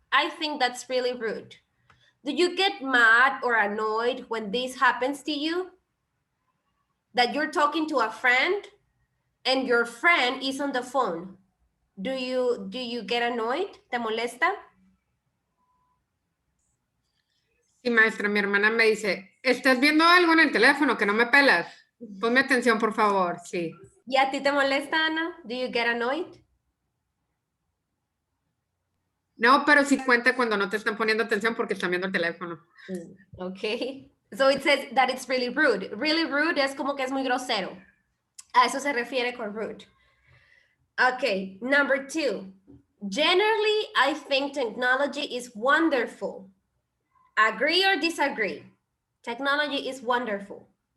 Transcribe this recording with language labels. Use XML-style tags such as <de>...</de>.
<en>I think that's really rude. Do you get mad or annoyed when this happens to you? That you're talking to a friend and your friend is on the phone, do you get annoyed?</en> <es>¿Te molesta? Sí, maestra, mi hermana me dice, ¿estás viendo algo en el teléfono que no me pelas? Ponme atención, por favor, sí. ¿Y a ti te molesta, Ana?</es> <en>Do you get annoyed?</en> <es>No, pero sí cuenta cuando no te están poniendo atención porque están viendo el teléfono.</es> <en>Okay. So it says that it's really rude.</en> <es>Really rude es como que es muy grosero. A eso se refiere con rude.</es> <en>Okay, number 2. Generally, I think technology is wonderful. Agree or disagree? Technology is wonderful.</en>